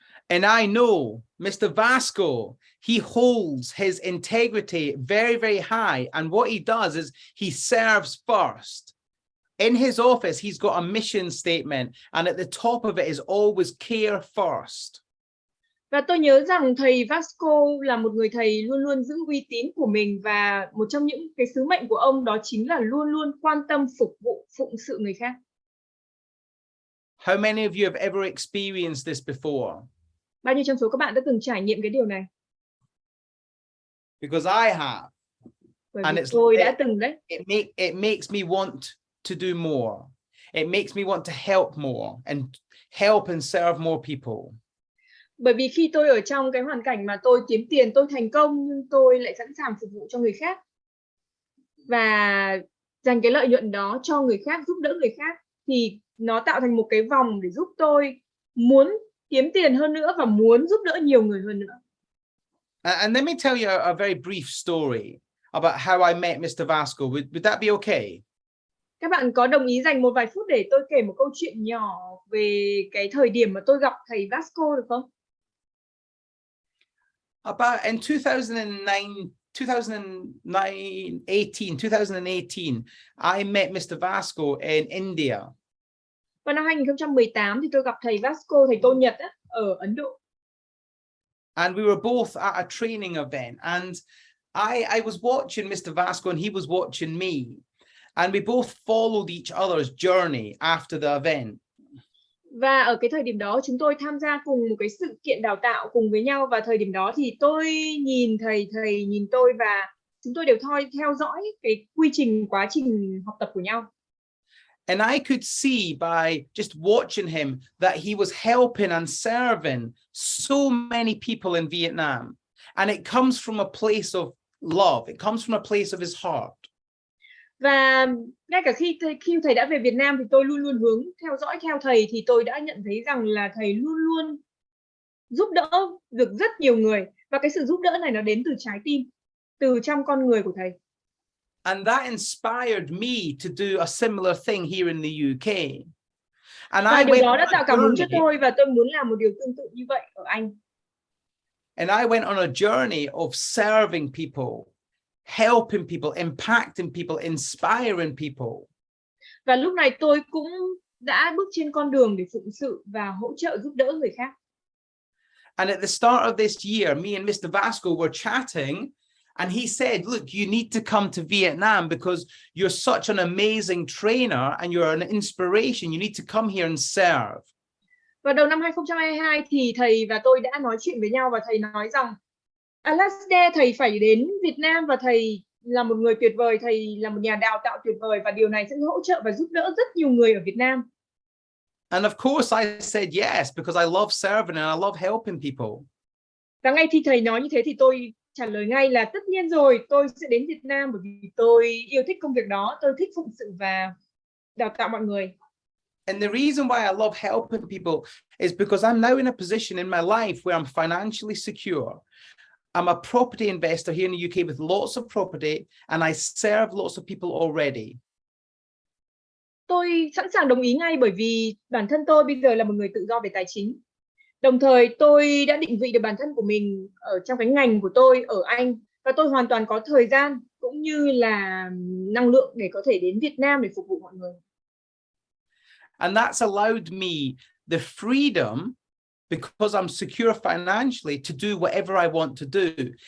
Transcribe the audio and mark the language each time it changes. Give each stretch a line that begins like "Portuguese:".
English: And I know Mr. Vasco, he holds his integrity very, very high. And what he does is he serves first. In his office, he's got a mission statement. And at the top of it is always care first.
Vietnamese: Và tôi nhớ rằng thầy Vasco là một người thầy luôn luôn giữ uy tín của mình, và một trong những cái sứ mệnh của ông đó chính là luôn luôn quan tâm phục vụ, phụng sự người khác.
English: How many of you have ever experienced this before?
Vietnamese: Bao nhiêu trong số các bạn đã từng trải nghiệm cái điều này?
English: Because I have.
Vietnamese: Bởi
English: And
Vietnamese: vì tôi đã từng đấy.
English: It makes me want to do more. It makes me want to help more and help and serve more people.
Vietnamese: Bởi vì khi tôi ở trong cái hoàn cảnh mà tôi kiếm tiền, tôi thành công, nhưng tôi lại sẵn sàng phục vụ cho người khác và dành cái lợi nhuận đó cho người khác, giúp đỡ người khác, thì nó tạo thành một cái vòng để giúp tôi muốn kiếm tiền hơn nữa và muốn giúp đỡ nhiều người hơn nữa.
English: And let me tell you a very brief story about how I met Mr. Vasco. Would that be okay?
Vietnamese: Các bạn có đồng ý dành một vài phút để tôi kể một câu chuyện nhỏ về cái thời điểm mà tôi gặp thầy Vasco được không?
English: About in 2018, I met Mr. Vasco in India.
Vietnamese: Vào năm 2018 thì tôi gặp thầy Vasco, thầy Tô Nhật á, ở Ấn Độ.
English: And we were both at a training event, and I was watching Mr. Vasco and he was watching me, and we both followed each other's journey after the event.
Vietnamese: Và ở cái thời điểm đó chúng tôi tham gia cùng một cái sự kiện đào tạo cùng với nhau, và thời điểm đó thì tôi nhìn thầy nhìn tôi, và chúng tôi đều theo dõi cái quá trình học tập của nhau.
English: And I could see by just watching him that he was helping and serving so many people in Vietnam. And it comes from a place of love. It comes from a place of his heart.
Vietnamese: Và ngay cả khi thầy đã về Việt Nam thì tôi luôn luôn theo dõi theo thầy, thì tôi đã nhận thấy rằng là thầy luôn luôn giúp đỡ được rất nhiều người, và cái sự giúp đỡ này nó đến từ trái tim, từ trong con người của thầy.
English: And that inspired me to do a similar thing here in the UK.
Vietnamese: Và điều đó đã tạo cảm hứng cho tôi, và tôi muốn làm một điều tương tự như vậy ở Anh.
English: And I went on a journey of serving people, helping people, impacting people, inspiring people.
Vietnamese: Và lúc này tôi cũng đã bước trên con đường để phụng sự và hỗ trợ giúp đỡ người khác.
English: And at the start of this year, me and Mr. Vasco were chatting, And he said, look, you need to come to Vietnam because you're such an amazing trainer and you're an inspiration. You need to come here and serve.
Vietnamese: Và đầu năm 2022 thì thầy và tôi đã nói chuyện với nhau và thầy nói rằng Alastair, thầy phải đến Việt Nam và thầy là một người tuyệt vời, thầy là một nhà đào tạo tuyệt vời và điều này sẽ hỗ trợ và giúp đỡ rất nhiều người ở Việt Nam.
English: And of course I said yes because I love serving and I love helping people.
Vietnamese: Và ngay khi thầy nói như thế thì tôi trả lời ngay là tất nhiên rồi, tôi sẽ đến Việt Nam bởi vì tôi yêu thích công việc đó, tôi thích phụng sự và đào tạo mọi người.
English: And the reason why I love helping people is because I'm now in a position in my life where I'm financially secure. I'm a property investor here in the UK with lots of property and I serve lots of people already.
Vietnamese: Tôi sẵn sàng đồng ý ngay bởi vì bản thân tôi bây giờ là một người tự do về tài chính. Đồng thời tôi đã định vị được bản thân của mình ở trong cái ngành của tôi ở Anh và tôi hoàn toàn có thời gian cũng như là năng lượng để có thể đến Việt Nam để phục vụ mọi người.
English: And that's allowed me the freedom because I'm secure financially to do whatever I want to do.